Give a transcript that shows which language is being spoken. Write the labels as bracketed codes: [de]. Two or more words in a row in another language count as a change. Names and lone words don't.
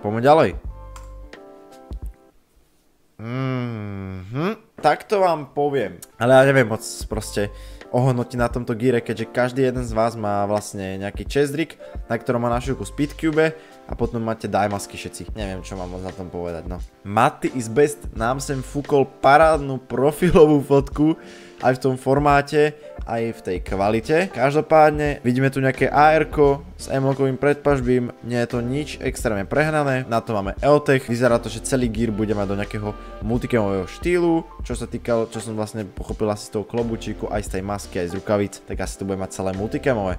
[sk] Poďme ďalej. Tak to vám poviem. Ale ja neviem moc proste ohodnotiť na tomto gíre, keďže každý jeden z vás má vlastne nejaký [en] chest rig, [sk] na ktorom má našivku Speedcube a potom máte dajmasky všetci. Neviem, čo mám moc na tom povedať, no. Matty is best nám sem fúkol parádnu profilovú fotku aj v tom formáte, aj v tej kvalite. Každopádne vidíme tu nejaké AR-ko s M-lokovým predpažbím, nie je to nič extrémne prehnané, na to máme EOTech, vyzerá to, že celý gear bude mať do nejakého multicamového štýlu, čo sa týkalo, čo som vlastne pochopil asi z toho klobúčiku, aj z tej masky, aj z rukavic, tak asi to bude mať celé multicamové.